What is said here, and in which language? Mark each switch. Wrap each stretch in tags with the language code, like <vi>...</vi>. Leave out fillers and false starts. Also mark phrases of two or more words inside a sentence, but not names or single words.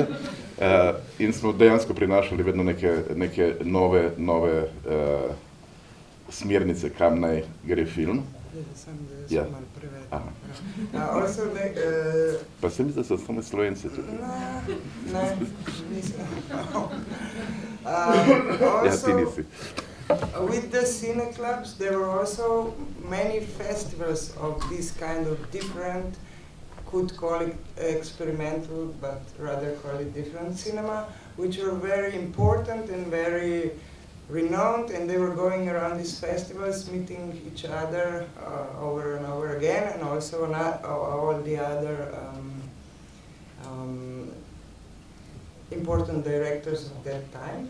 <sl>In smo dejansko prinašali vedno neke nove smernice, kam naj gre film. Ja. Pa se mi zdi, da so samo Slovenci tudi. Ne, nisem. Ja, ti nisi.</sl> <en>With the cine clubs, there were also many festivals of this kind of different, could call it experimental, but rather call it different cinema, which were very important and very renowned, and they were going around these festivals, meeting each other over and over again, and also all the other important directors of that time.</en>